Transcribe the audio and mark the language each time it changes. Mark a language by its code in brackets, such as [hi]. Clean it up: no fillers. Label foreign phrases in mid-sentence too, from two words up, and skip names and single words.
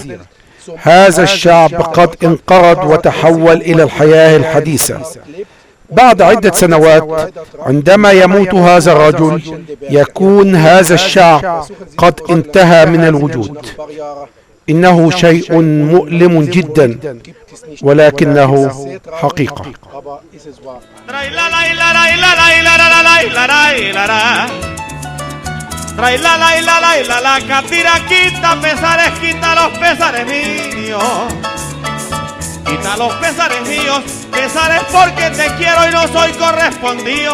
[ar] هذا الشعب قد انقرض وتحول إلى الحياة الحديثة. بعد عدة سنوات عندما يموت هذا الرجل، يكون هذا الشعب قد انتهى من الوجود. إنه شيء مؤلم جدا، ولكنه حقيقة. [es] Trae la catira, quita pesares, quita los pesares míos. Quita los pesares míos, pesares porque te quiero y no soy correspondido.